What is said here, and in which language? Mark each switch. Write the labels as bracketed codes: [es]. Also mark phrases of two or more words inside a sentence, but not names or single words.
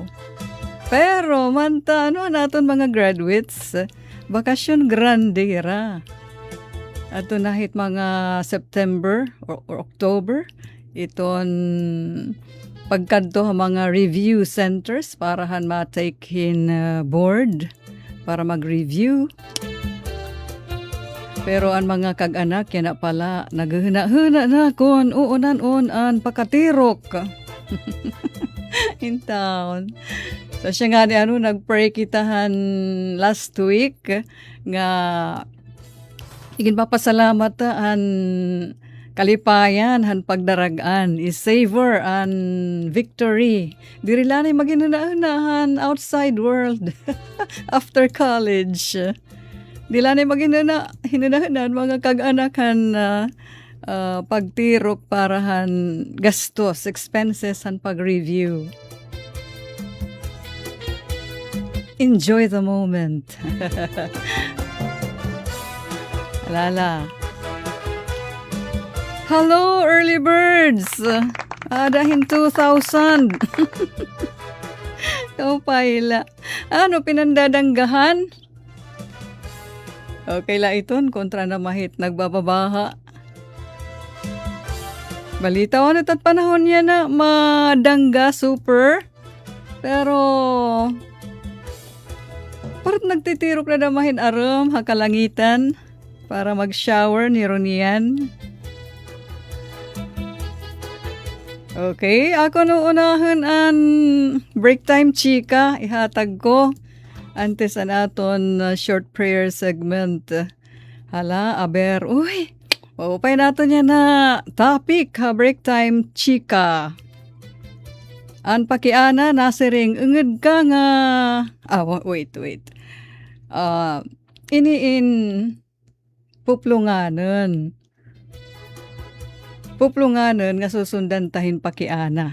[war] Pero, manta, ano naton mga graduates? Bakasyon grande ra. Ato nahit mga September or October, iton pagkadto mga review centers para han ma-take in board para mag-review. Pero ang mga kag-anak yan na pala naghihina-hina na kon uunan-unan pakatirok. In town. So siya nga ni nag-pray kitahan last week nga igin papasalamat an kalipayan han pagdaragan is savor an victory. Diri lanay maginunaahan outside world after college. Di lanay maginunaahan mga kag-anakan pagtirok para han gastos, expenses han pag-review. [en] Enjoy the moment. [war] Lala. [en] Hello, early birds. [war] Adahin 2,000. Ikaw paila. Ano, pinandadanggahan? Okay la iton, kontra na mahit nagbababaha. Balita ko at panahon niya na madangga super. Pero parang nagtitirok na damahin aram hakalangitan para mag-shower ni Ronian. Okay, ako no unahan an [en] break time [war] chika ihatag ko antes an aton short prayer segment. Hala, aber, uy, mapapay natin yan na topic ha, [en] break time [war] chika. An pakiana nasiring unged ka nga wait. Iniin puplunganen nga susundan tahin pakiana.